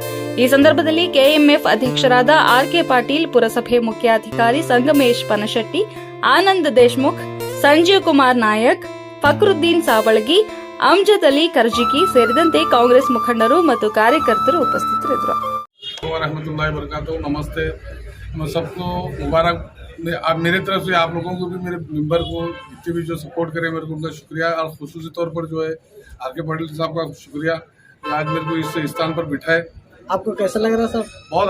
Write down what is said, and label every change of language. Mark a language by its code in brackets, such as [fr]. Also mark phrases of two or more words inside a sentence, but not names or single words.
[kn] ಈ ಸಂದರ್ಭದಲ್ಲಿ ಕೆಎಂಎಫ್ ಅಧ್ಯಕ್ಷರಾದ ಆರ್ಕೆ ಪಾಟೀಲ್, ಪುರಸಭೆ ಮುಖ್ಯಾಧಿಕಾರಿ ಸಂಗಮೇಶ್ ಪನಶೆಟ್ಟಿ, ಆನಂದ್ ದೇಶ್ಮುಖ್, ಸಂಜೀವ್ ಕುಮಾರ್ ನಾಯಕ್, ಫಕ್ರುದ್ದೀನ್ ಸಾವಳಗಿ, ಅಮ್ಜದ್ ಅಲಿ ಕರ್ಜಿಗಿ ಸೇರಿದಂತೆ ಕಾಂಗ್ರೆಸ್ ಮುಖಂಡರು ಮತ್ತು ಕಾರ್ಯಕರ್ತರು ಉಪಸ್ಥಿತರಿದ್ದರು. [hi] नमस्ते, मैं सबको मुबारक. आप मेरे तरफ से आप लोगों को भी, मेरे मेंबर को जितने भी जो सपोर्ट करे मेरे को उनका शुक्रिया. और खुसूसी तौर पर जो है आरके पाटिल साहब का शुक्रिया, आज मेरे को इस स्थान पर बिठाए. आपको कैसा लग रहा है साहब? बहुत